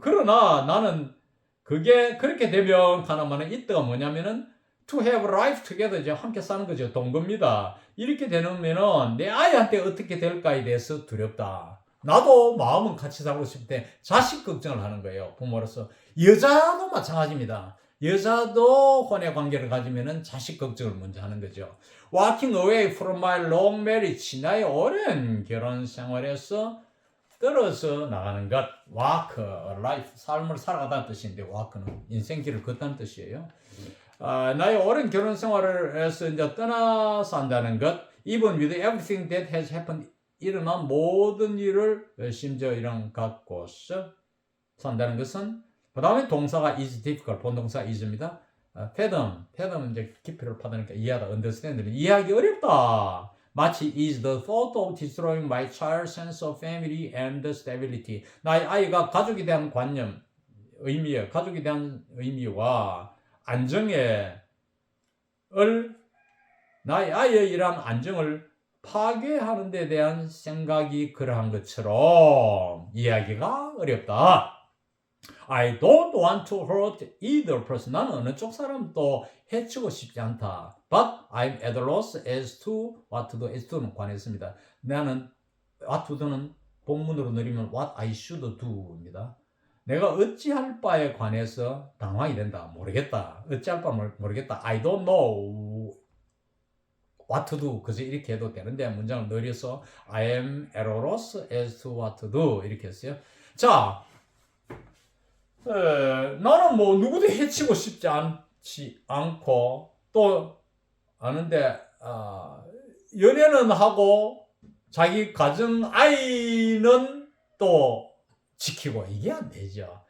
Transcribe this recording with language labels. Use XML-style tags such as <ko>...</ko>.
<ko>그러나 나는 그게 그렇게 되면 하나만은 이때가 뭐냐면은 to have life together 이제 함께 사는 거죠. 동거입니다. 이렇게 되면은 내 아이한테 어떻게 될까에 대해서 두렵다. 나도 마음은 같이 살고 싶을 때 자식 걱정을 하는 거예요. 부모로서. 여자도 마찬가지입니다. 여자도 혼의 관계를 가지면은 자식 걱정을 먼저 하는 거죠.</ko> <en>Walking away from my long marriage.</en> <ko>나의 오랜 결혼 생활에서 떨어져 나가는 것. Walk, life, 삶을 살아가다는 뜻인데 walk는 인생길을 걷다는 뜻이에요. 나의 오랜 결혼 생활에서 이제 떠나서 한다는 것.</ko> <en>Even with everything that has happened.</en> <ko>일어난 모든 일을 심지어 이런 갖고서 산다는 것은 그 다음에 동사가</ko> <en>is difficult,</en> <ko>본동사 is입니다. fathom 이제 깊이를 파다니까 이해하다, understand, 이해하기 어렵다. 마치</ko> <en>is the thought of destroying my child's sense of family and stability.</en> <ko>나의 아이가 가족에 대한 관념, 가족에 대한 의미와 안정을 나의 아이의 이러한 안정을 파괴하는 데 대한 생각이 그러한 것처럼 이해하기가 어렵다.</ko> <en>I don't want to hurt either person.</en> <ko>나는 어느 쪽 사람도 해치고 싶지 않다.</ko> <en>But I'm at a loss as to what to do.</en> <ko>as to는 관했습니다. 나는 what to do는 본문으로 내리면 what I should do입니다. 내가 어찌할 바에 관해서 당황이 된다. 모르겠다. 어찌할 바 모르겠다.</ko> <en>I don't know what to do.</en> <ko>그래서 이렇게 해도 되는데 문장을 늘려서</ko> <en>I am at a loss as to what to do.</en> <ko>이렇게 했어요. 자, 나는 뭐 누구도 해치고 싶지 않고 또 아는데 연애는 하고 자기 가정 아이는 또 지키고 이게 안 되죠.</ko>